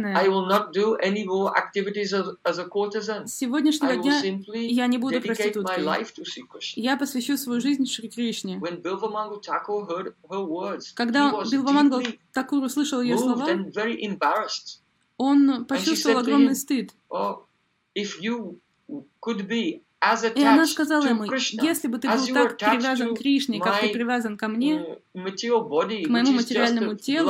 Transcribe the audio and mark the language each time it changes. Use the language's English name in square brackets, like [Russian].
[English] I will not do any more activities as a courtesan. I will simply dedicate my life to Sri Krishna. [Russian] Я посвящу свою жизнь Шри Кришне. [English] When Bilvamangal Thakur heard her words, [Russian] когда Бильвамангал Такур услышал её слова, [English] and very embarrassed, [Russian] он почувствовал огромный стыд. [English] Oh, if you could be as attached to Krishna, [Russian] если бы ты был так привязан к Кришне, как ты привязан ко мне, [English] body, [Russian] к моему материальному телу,